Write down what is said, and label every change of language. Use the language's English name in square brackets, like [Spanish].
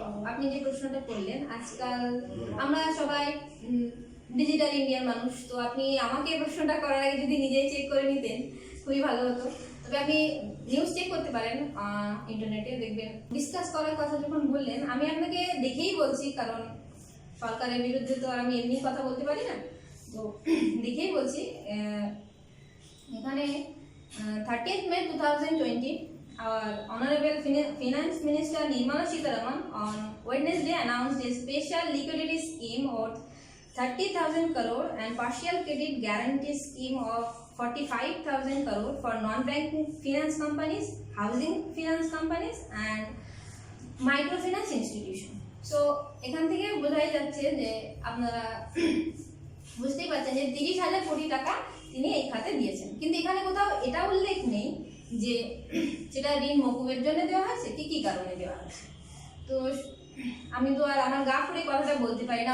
[Bangla] আপনি যে প্রশ্নটা করলেন, আজকাল আমরা সবাই ডিজিটাল ইন্ডিয়ার মানুষ, তো আপনি আমাকে এই প্রশ্নটা করার আগে যদি নিজেই চেক করে নিতেন খুবই ভালো হতো। তবে আপনি নিউজ চেক করতে পারেন, ইন্টারনেটে দেখবেন। ডিসকাস করার কথা যখন বললেন, আমি আপনাকে দেখেই বলছি, কারণ সরকারের বিরুদ্ধে তো আর আমি এমনি কথা বলতে পারি না, তো দেখেই বলছি। [English] এখানে 30th May 2020, our Honorable Finance Minister Nirmala Sitharaman on Wednesday announced a special liquidity scheme worth 30,000 crore and partial credit guarantee scheme of 45,000 crore for non-banking finance companies, housing finance companies and microfinance institution. [Bangla] So এখান থেকে বোঝাই যাচ্ছে যে আপনারা বুঝতেই পারছেন যে 30,000 কোটি টাকা তিনি এই খাতে দিয়েছেন, কিন্তু এখানে কোথাও এটা উল্লেখ নেই যে সেটা ঋণ মকুবের জন্য দেওয়া হয়েছে, কি কি কারণে দেওয়া হয়েছে। তো আমি তো আর আমার গা ফুড়ে কথাটা বলতে পারি না।